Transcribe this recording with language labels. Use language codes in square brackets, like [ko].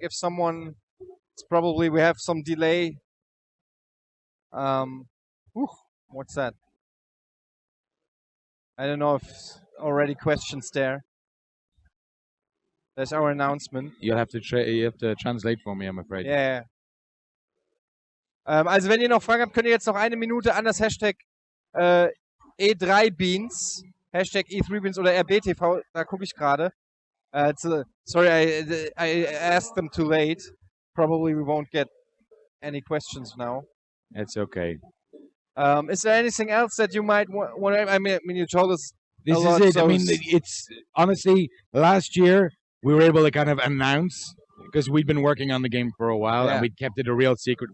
[en] If someone, it's probably we have some delay. What's that? I don't know if already questions there. That's our announcement. You have to translate for me, I'm afraid. Yeah. [de] Also wenn ihr noch Fragen habt, könnt ihr jetzt noch eine Minute an das Hashtag E3Beans, Hashtag E3Beans oder RBTV, da gucke ich gerade. [en] Sorry, I asked them too late. Probably we won't get any questions now. It's okay. Is there anything else that you might want? I mean, you told us. This is it. I mean, it's honestly last year we were able to kind of announce, because we'd been working on the game for a while and we kept it a real secret.